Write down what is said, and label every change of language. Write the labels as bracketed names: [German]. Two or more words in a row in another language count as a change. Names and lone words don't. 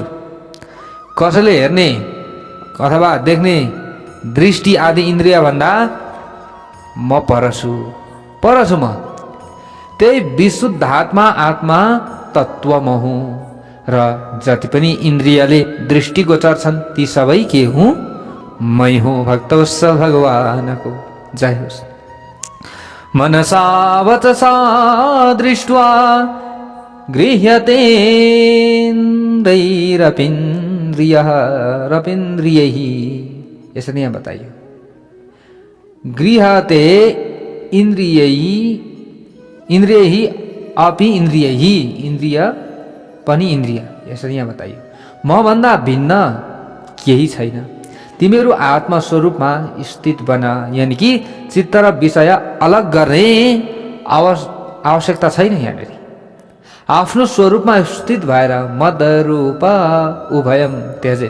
[Nepali] कसैले हेर्ने अथवा देख्ने दृष्टि आदि इन्द्रिय भन्दा म पर छु म। त्यही विशुद्धात्मा आत्मा तत्व म हुँ। र जति पनि इन्द्रियले दृष्टि गोचर छन् ती सबै के हुँ? मै हुँ। भक्तवत्सल भगवानको जय होस्। [Sanskrit] मनसा वचसा दृष्ट्वा गृह्यतेन्द्रैरपीन्द्रियः रपीन्द्रियैः। [Nepali] यसरी यहाँ बताइयो, [Sanskrit] गृह्यते इन्द्रियैः, इन्द्रियैः अपि इन्द्रियैः, [Nepali] इन्द्रिय पनि इन्द्रिय। यसरी यहाँ बताइयो, म भन्दा भिन्न केही छैन। तिमीहरू आत्मस्वरूपमा स्थित बन। [Hindi] यानि कि [Nepali] चित्त र विषय अलग गर्ने आवश्यकता छैन। यहाँनिर आफ्नो स्वरूपमा स्थित भएर [Sanskrit] मदरूप उभयम त्यजेत।